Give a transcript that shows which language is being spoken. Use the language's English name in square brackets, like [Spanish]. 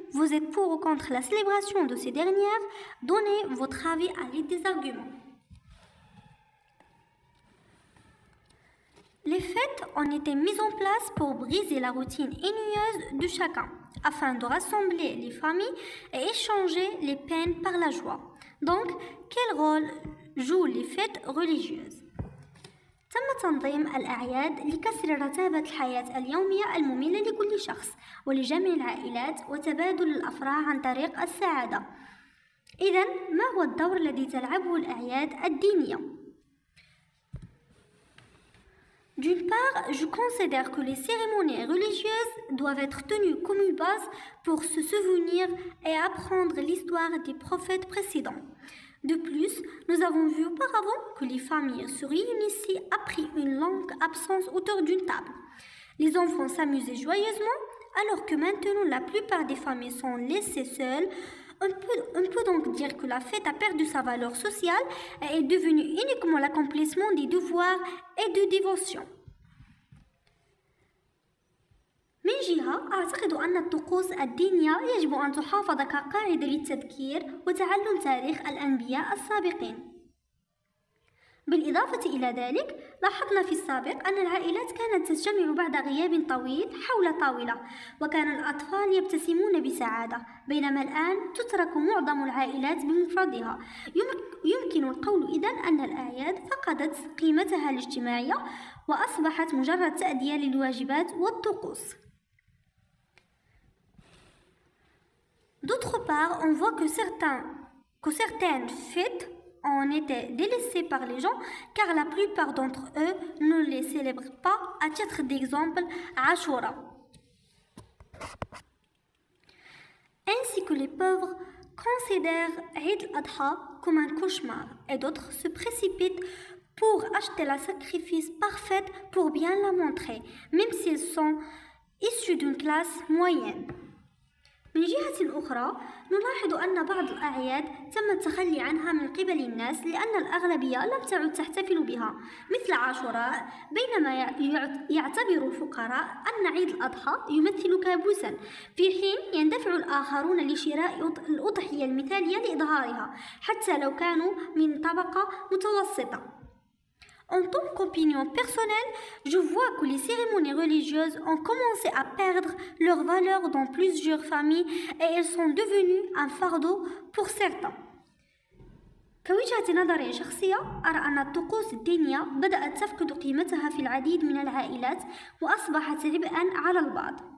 [French] Vous êtes pour ou contre la célébration de ces dernières? Donnez votre avis à l'aide des arguments. Les fêtes ont été mises en place pour briser la routine ennuyeuse de chacun, afin de rassembler les familles et échanger les peines par la joie. Donc, quel rôle jouent les fêtes religieuses؟ [Arabic] تم تنظيم الأعياد لكسر رتابة الحياة اليومية المملة لكل شخص ولجمع العائلات وتبادل الأفراح عن طريق السعادة. إذن، ما هو الدور الذي تلعبه الأعياد الدينية؟ [French] D'une part, je considère que les cérémonies religieuses doivent être tenues comme une base pour se souvenir et apprendre l'histoire des prophètes précédents. De plus, nous avons vu auparavant que les familles se réunissaient après une longue absence autour d'une table. Les enfants s'amusaient joyeusement, alors que maintenant la plupart des familles sont laissées seules. On peut donc dire que la fête a perdu sa valeur sociale et est devenue uniquement l'accomplissement des devoirs et de dévotion. [Arabic] من جهة أعتقد أن الطقوس الدينية يجب أن تحافظ كقاعدة للتذكير وتعلم تاريخ الأنبياء السابقين. بالإضافة إلى ذلك، لاحظنا في السابق أن العائلات كانت تجتمع بعد غياب طويل حول طاولة، وكان الأطفال يبتسمون بسعادة، بينما الآن تترك معظم العائلات بمفردها. يمكن القول إذن أن الأعياد فقدت قيمتها الاجتماعية وأصبحت مجرد تأدية للواجبات والطقوس. [French] D'autre part, on voit que certaines fêtes ont été délaissées par les gens car la plupart d'entre eux ne les célèbrent pas. À titre d'exemple, Ashura. Ainsi que les pauvres considèrent Eid al-Adha comme un cauchemar et d'autres se précipitent pour acheter la sacrifice parfaite pour bien la montrer, même s'ils sont issus d'une classe moyenne. [Arabic] من جهة أخرى، نلاحظ أن بعض الأعياد تم التخلي عنها من قبل الناس لأن الأغلبية لم تعد تحتفل بها، مثل عاشوراء، بينما يعتبر الفقراء أن عيد الأضحى يمثل كابوسا، في حين يندفع الآخرون لشراء الأضحية المثالية لإظهارها، حتى لو كانوا من طبقة متوسطة. [French] En tant qu'opinion personnelle, je vois que les cérémonies religieuses ont commencé à perdre leur valeur dans plusieurs familles et elles sont devenues un fardeau pour certains. [Arabic] كوجهة نظر شخصية، أرى أن الطقوس الدينية بدأت تفقد قيمتها في العديد من العائلات وأصبحت عبئاً على البعض.